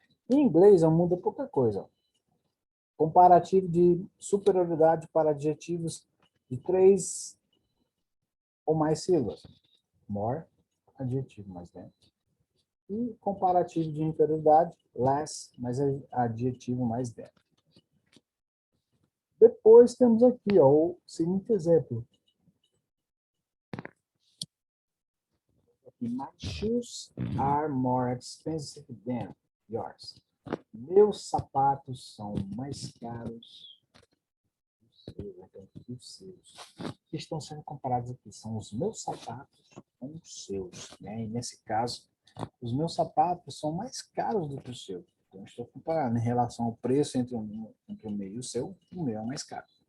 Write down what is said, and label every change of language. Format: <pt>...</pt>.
<pt>Em inglês, muda pouca coisa. Comparativo de superioridade para adjetivos de 3 ou mais sílabas. More, adjetivo mais than. E comparativo de inferioridade, less, mais adjetivo mais than. Depois temos aqui, ó, o seguinte exemplo.</pt> <en>My shoes are more expensive than yours.</en> <pt>Meus sapatos são mais caros que os seus. Que estão sendo comparados aqui são os meus sapatos com os seus, né? E nesse caso, os meus sapatos são mais caros do que os seus. Então, estou comparando em relação ao preço entre o meu e o meu é mais caro.</pt>